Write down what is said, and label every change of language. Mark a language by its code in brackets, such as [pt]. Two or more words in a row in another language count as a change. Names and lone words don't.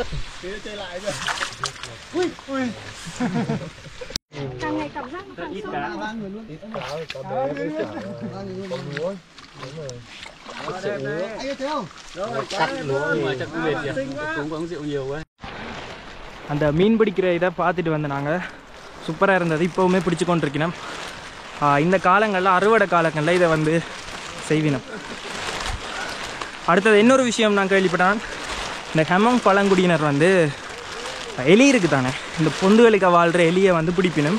[vi] Chơi lại rồi. Ui ui. Càng ngày cảm giác nó càng sâu. Ba người luôn. Ba người luôn. Anh thấy không? Cắt lúa mà chắc cũng mệt kìa. Cũng uống rượu nhiều quá. [ta] அந்த மீன் பிடிக்கிற இதை பார்த்துட்டு வந்து நாங்கள் சூப்பராக இருந்தது. இப்போவுமே பிடிச்சி கொண்டிருக்கணும். இந்த காலங்களில் அறுவடை காலங்களில் இதை வந்து செய்வினோம். அடுத்தது இன்னொரு விஷயம் நான் கேள்விப்பட்டேன். இந்த ஹெமங் பழங்குடியினர் வந்து எலி இருக்குது தானே, இந்த பொந்துகளுக்கு வாழ்கிற எலியை வந்து பிடிப்பினும்.